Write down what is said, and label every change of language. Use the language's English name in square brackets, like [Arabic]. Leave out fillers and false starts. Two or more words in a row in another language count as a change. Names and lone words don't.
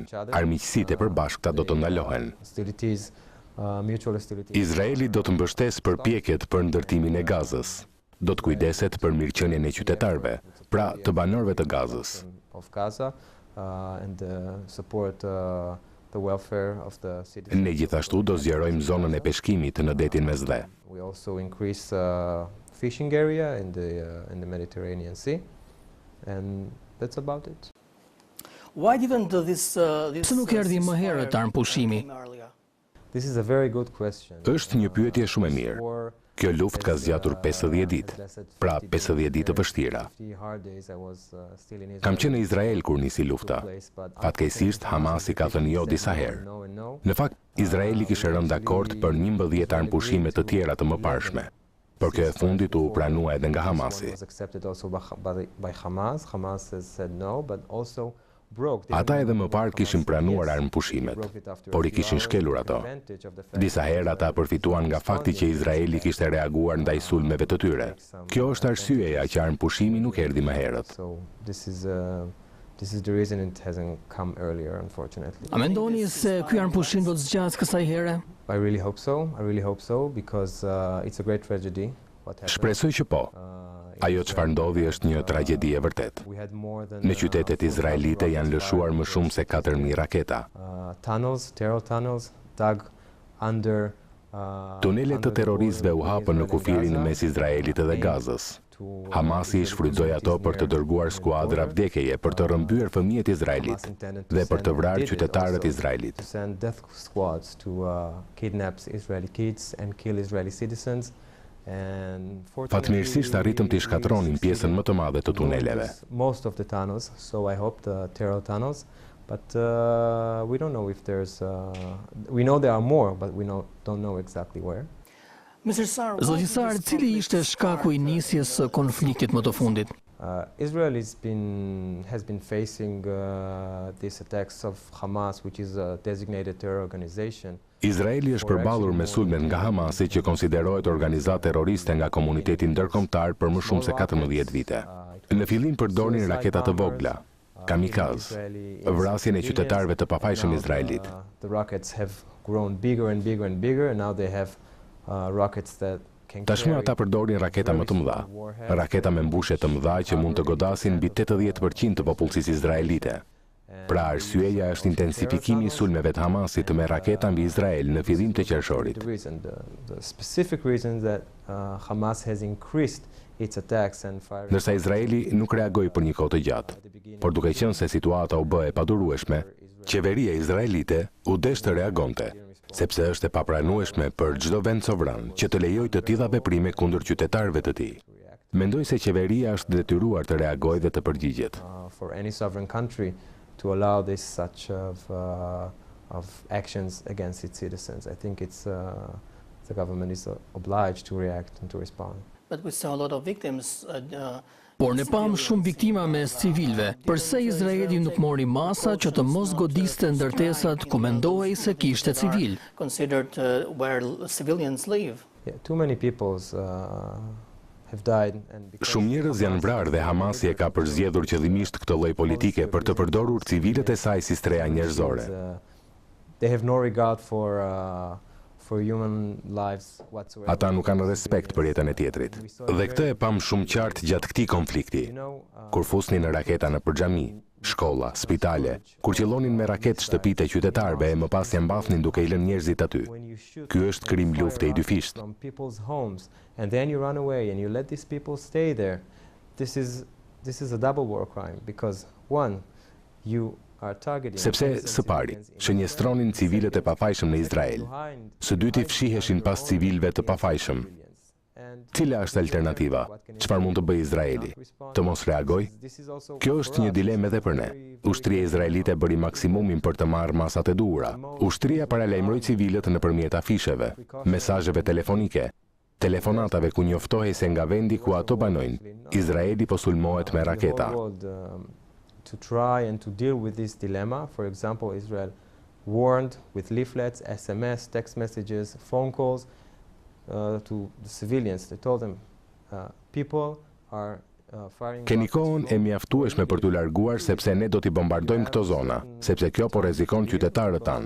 [Albanian] Armiqësitë e përbashkëta do të ndalohen. Izraeli do të mbështesë përpjekjet për ndërtimin e Gazës. Do të kujdeset për mirëqenien e qytetarëve, pra të banorëve të Gazës. Ne gjithashtu do zgjerojmë zonën e peshkimit në detin Mesdhe. [English] Fishing area in the Mediterranean Sea, and that's about it. Why didn't this [Albanian] Pse nuk erdhi më herët armëpushimi? [English] This is a very good question. [Albanian] Është një pyetje shumë e mirë. Kjo luftë ka zgjatur 50 ditë, pra 50 ditë të vështira. Kam qenë në Izrael kur nisi lufta. Fatkeqësisht Hamasi ka thënë jo disa herë. Në fakt, Izraeli kishte rënë dakord për 11 armëpushime të tjera të mëparshme. Por kjo e fundit u pranua edhe nga Hamasi. Ata edhe më parë kishin pranuar armëpushimet, por i kishin shkelur ato. Disa herë ata përfituan nga fakti që Izraeli kishte reaguar ndaj sulmeve të tyre. Kjo është arsyeja që armëpushimi nuk erdhi më herët. [English] This is the reason it hasn't come earlier, unfortunately. [Albanian] A mendoni se ky armëpushim do të zgjasë kësaj here? [English] I really hope so, because it's a great tragedy. [Albanian] Shpresoj që po. Ajo çfarë ndodhi është një tragjedi e vërtet. Në qytetet izraelite janë lëshuar më shumë se 4.000 raketa. [English] Terror tunnels dug under. [Albanian] Tunelet të terroristëve u hapën në kufirin mes Izraelit dhe Gazës. Hamasi shfrytëzoi ato për të dërguar skuadra vdekjeje për të rrëmbyer fëmijët izraelit dhe për të vrarë qytetarët izraelit. Fatmirësisht arritëm të shkatronin pjesën më të madhe të tuneleve. [English] But we don't know if there's. We know there are more, but we don't know exactly where. [Albanian] Zoti Sar, cili ishte shkaku i nisjes së konfliktit më të fundit? [English] Israel has been facing these attacks of Hamas, which is a designated terror organization. [Albanian] Izraeli është përballur me sulmet nga Hamasi, që konsiderohet organizatë terroriste nga komuniteti ndërkombëtar për më shumë se 14 vite. Në fillim përdorin raketa të vogla, kamikaz, vrasjen e qytetarëve të pafajshëm izraelit. [English] The rockets have grown bigger and bigger and bigger, and now they have rockets that can [Albanian] Tashmë ata përdorin raketa më të mëdha, raketa me mbushje të mëdha që mund të godasin mbi 80% të popullsisë izraelite. Pra arsyeja është intensifikimi i sulmeve të Hamasit me raketa mbi Izrael në fillim të qershorit. [English] The specific reason that Hamas has increased its attacks and fire. [Albanian] Ndërsa Izraeli nuk reagoi për një kohë të gjatë, por duke qenë se situata u bë e padurueshme, qeveria izraelite u desh të reagonte, sepse është e papranueshme për çdo vend sovran që të lejojë të tilla veprime kundër qytetarëve të tij. Mendoj se qeveria është detyruar të reagojë dhe të përgjigjet. [English] For any sovereign country to allow this such of actions against its citizens, I think the government is obliged to react and to respond. But we saw a lot of victims. [Albanian] Por ne pam shumë viktima mes civilëve. Përse Izraeli nuk mori masa që të mos godiste ndërtesat ku mendohej se kishte civil? [English] Considered where civilians live. Yeah, too many people have died, and [Albanian] Shumë njerëz janë vrarë dhe Hamasi e ka përzgjedhur qëllimisht këtë lloj politike për të përdorur civilët e saj si streha njerëzore. [English] They have no regard for for human lives whatsoever. [Albanian] Ata nuk kanë respekt për jetën e tjetrit. Dhe këtë e pam shumë qartë gjatë këtij konflikti. Kur fusnin në raketa në përxhami, shkolla, spitale, kur qellonin me raketë shtëpitë e qytetarëve e më pas ja mbathnin duke i lënë njerëzit aty. Ky është krim lufte i dyfisht. [English] From people's homes and then you run away and you let these people stay there. This is a double war crime because one, you are targeting. [Albanian] Sepse së pari, shënjestronin civilët e pafajshëm në Izrael. Së dyti fshiheshin pas civilëve të pafajshëm. Cila është alternativa? Çfarë mund të bëjë Izraeli? Të mos reagoj? Kjo është një dilemë edhe për ne. Ushtria izraelite bëri maksimumin për të marrë masat e duhura. Ushtria paralajmëroi civilët nëpërmjet afisheve, mesazheve telefonike, telefonatave ku njoftohej se nga vendi ku ato banojnë, Izraeli po sulmohet me raketa. [English] To try and to deal with this dilemma, for example, Israel warned with leaflets, SMS, text messages, phone calls to the civilians. They told them, people are firing. [Albanian] Keni kohën e mjaftueshme për t'u larguar sepse ne do t'i bombardojmë këto zona, sepse kjo po rrezikon qytetarët tanë.